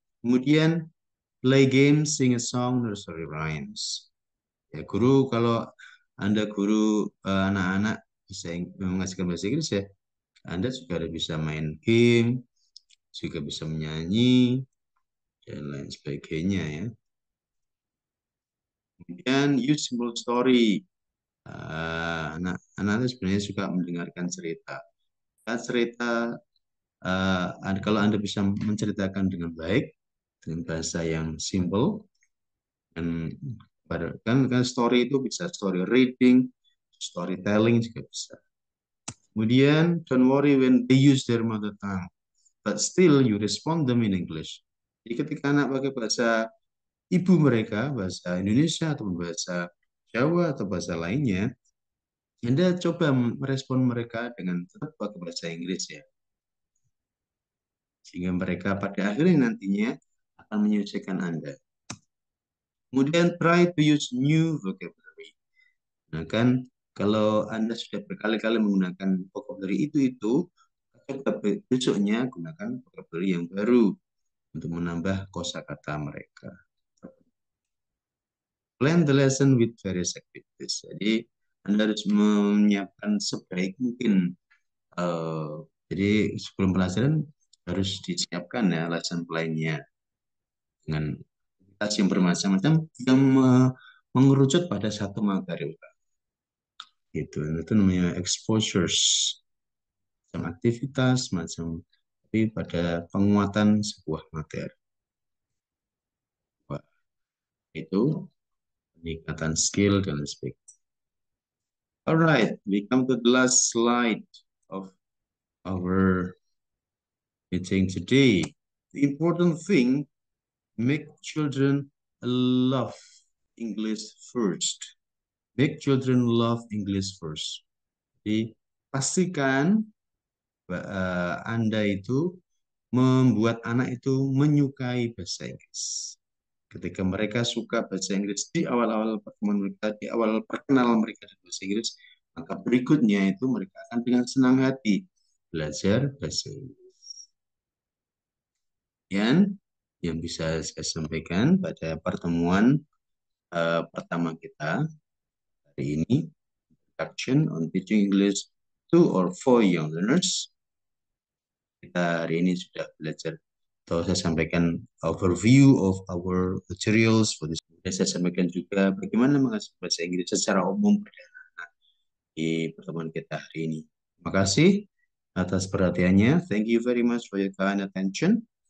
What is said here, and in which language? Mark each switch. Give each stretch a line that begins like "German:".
Indonesian: Kemudian
English: play games, sing a song, nursery rhymes.
Indonesian: Ya, guru kalau Anda guru anak-anak bisa mengajarkan bahasa Inggris ya, Anda juga ada bisa main game, juga bisa menyanyi dan lain sebagainya ya. Kemudian
English: use simple story.
Indonesian: Anak-anak sebenarnya suka mendengarkan cerita. Cerita kalau Anda bisa menceritakan dengan baik dengan bahasa yang simple dan kan story itu bisa story reading, storytelling juga bisa. Kemudian
English: don't worry when they use their mother tongue, but still you respond them in English.
Indonesian: Jadi ketika anak pakai bahasa ibu mereka, bahasa Indonesia atau bahasa Jawa atau bahasa lainnya, Anda coba merespon mereka dengan tetap pakai bahasa Inggris ya. Sehingga mereka pada akhirnya nantinya akan menyelesaikan Anda. Kemudian
English: try to use new vocabulary.
Indonesian: Nah kan kalau Anda sudah berkali-kali menggunakan vocabulary itu, coba besoknya gunakan vocabulary yang baru untuk menambah kosakata mereka.
English: Plan the lesson with various activities.
Indonesian: Jadi Anda harus menyiapkan sebaik mungkin. Jadi sebelum pelajaran harus disiapkan ya lesson plan-nya dengan aktivitas yang bermacam-macam yang mengerucut pada satu materi. Gitu. Itu namanya exposures. Macam aktivitas, macam tapi pada penguatan sebuah materi. Wah, itu peningkatan skill dan sebagainya.
English: Alright, we come to the last slide of our meeting today. The important thing, make children love English first. Make children love English first.
Indonesian: Jadi pastikan Anda itu membuat anak itu menyukai bahasa Inggris. Ketika mereka suka bahasa Inggris di awal-awal pertemuan mereka, di awal perkenalan mereka dengan bahasa Inggris, maka berikutnya itu mereka akan dengan senang hati belajar bahasa Inggris. Dan yang bisa saya sampaikan pada pertemuan pertama kita hari ini,
English: Introduction on Teaching English to or for Young Learners.
Indonesian: Kita hari ini sudah belajar atau saya sampaikan
English: overview of our materials for this.
Indonesian: Dan saya sampaikan juga bagaimana mengajar bahasa Inggris secara umum di pertemuan kita hari ini. Terima kasih atas perhatiannya.
English: Thank you very much for your kind attention.